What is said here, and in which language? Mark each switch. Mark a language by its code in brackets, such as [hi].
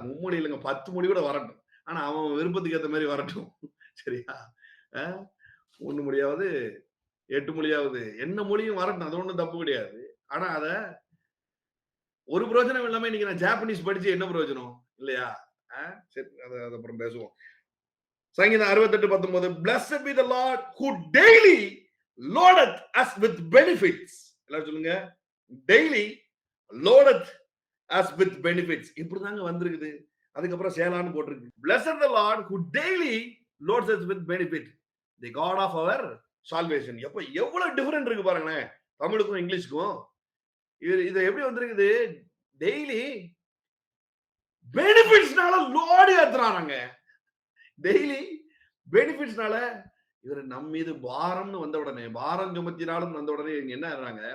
[ta] மும்மொழி இல்லைங்க, 10 மொழி கூட வரட்டும். ஆனா அவன் விருப்பத்துக்கு ஏற்ற மாதிரி வரட்டும். சரியா? 1 மொழியாவது 8 மொழியாவது என்ன மொழியும் வரட்டும். அது ஒண்ணும் தப்பு கிடையாது. ஆனா அத ஒரு பிரயோஜனம் இல்லாம இன்னைக்கு நான் ஜாப்பனீஸ் படிச்சு என்ன பிரயோஜனம் இல்லையா? சரி, அது அப்புறம் பேசுவோம். சங்கீதம் 68:19. [en] Blessed be the Lord who daily loadeth us with benefits. [ta] எல்லாரும் சொல்லுங்க, [en] daily loadeth us with benefits. [ta] இப்படிதாங்க வந்திருக்குது. அதுக்கப்புறம் சேலான்னு போட்டிருக்கு. [en] Blessed the Lord who daily loads us with benefit, the God of our salvation. [ta] எப்ப எவ்வளவு டிஃபரெண்ட் இருக்கு பாருங்களேன் தமிழுக்கும் இங்கிலீஷ்க்கும். இது எப்படி வந்திருக்குது? Daily பெனிஃபிட்ஸ்னால load ஏத்துறாங்க. டெய்லி பெனிஃபிட்ஸ்னால இவர் நம் மீது பாரம்னு வந்த உடனே, பாரம் சுமத்தினாலும் வந்த உடனே என்ன ஆறாங்க?